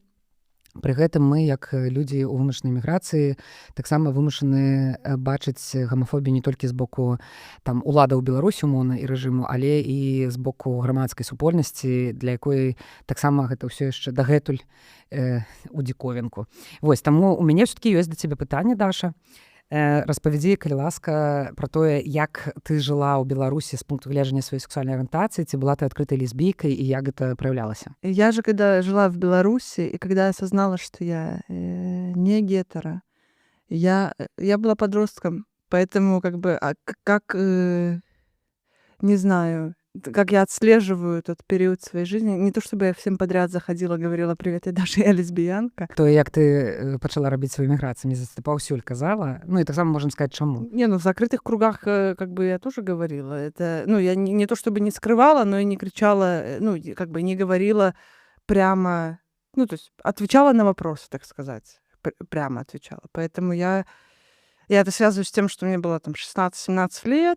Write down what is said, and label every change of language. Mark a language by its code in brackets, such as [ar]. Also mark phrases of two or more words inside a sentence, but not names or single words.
[be] Пры гэтым мы, як людзі ў вымушанай міграцыі, таксама вымушаны бачыць гамафобію не толькі з боку уладаў Беларусі, умоўна, і рэжыму, але і з боку грамадскай супольнасці, для якой таксама гэта ўсё яшчэ дагэтуль у дзіковінку. Вось, таму у мяне ўсё-такі ёсць да цябе пытанне, Даша. Распавядзі, калі ласка, пра тое, як ты жыла ў Беларусі з пункту гледжання сваёй сексуальнай арыентацыі, ці была ты адкрытай лесбійкай, і як гэта проявлялася? [ru] Я же, когда жила в Беларуси, и когда осознала, что я не гетеро, я была подростком, поэтому не знаю, как я отслеживаю тот период своей жизни. Не то чтобы я всем подряд заходила, говорила: «Привет, я Даша, я лесбиянка». [be] То, як ты пачала рабіць сваю міграцыю, мне здаецца, ты паўсюль казала. І таксама можам сказаць, чаму. [ru] В закрытых кругах я тоже говорила. Это, я не то чтобы не скрывала, но и не кричала, не говорила прямо, то есть отвечала на вопросы, так сказать, прямо отвечала. Поэтому я это связываю с тем, что мне было 16-17 лет.